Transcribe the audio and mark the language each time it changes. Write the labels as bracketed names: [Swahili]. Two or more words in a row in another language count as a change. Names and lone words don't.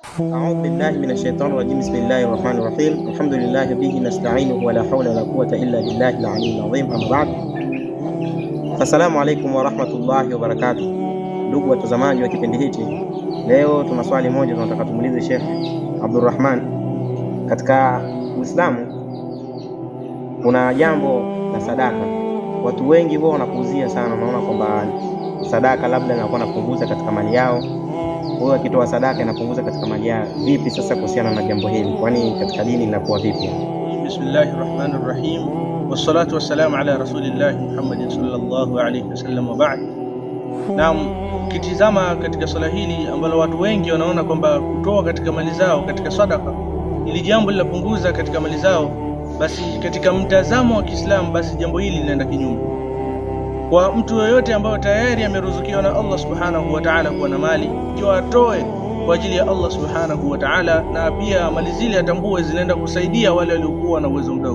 [Arabic] أعوذ بالله من الشيطان الرجيم. بسم الله الرحمن الرحيم. الحمد لله به نستعينه ولا حول ولا قوة إلا بالله العلي العظيم. أما بعد, السلام عليكم ورحمة الله وبركاته. [Swahili] Ndugu watazamaji wa kipindi hichi, leo tuna swali moja tunataka tumuulize Sheikh Abdurrahman. Katika Uislamu kuna jambo la sadaka. Watu wengi huwa wanapuuzia sana, wanaona kwamba sadaka labda inakuwa inapunguza katika mali yao. Huyo akitoa sadaka inapunguza katika mali yao. Vipi sasa kuhusiana na jambo hili? Kwani katika dini linakuwa vipi? [Arabic] بسم الله الرحمن الرحيم والصلاة والسلام على رسول الله محمد صلى الله عليه وسلم وبعد. [Swahili] Naam, ukitizama katika swala hili ambalo watu wengi wanaona kwamba kutoa katika mali zao katika sadaka ili jambo linapunguza katika mali zao, basi katika mtazamo wa Kiislamu basi jambo hili linaenda kinyume. Kwa mtu yoyote ambaye tayari ameruzukiwa na Allah [Arabic] سبحانه وتعالى [Swahili] kuwa na mali, ikiwa atoe kwa ajili ya Allah [Arabic] سبحانه وتعالى, [Swahili] na pia mali zile atambue zinaenda kusaidia wale waliokuwa na uwezo mdogo.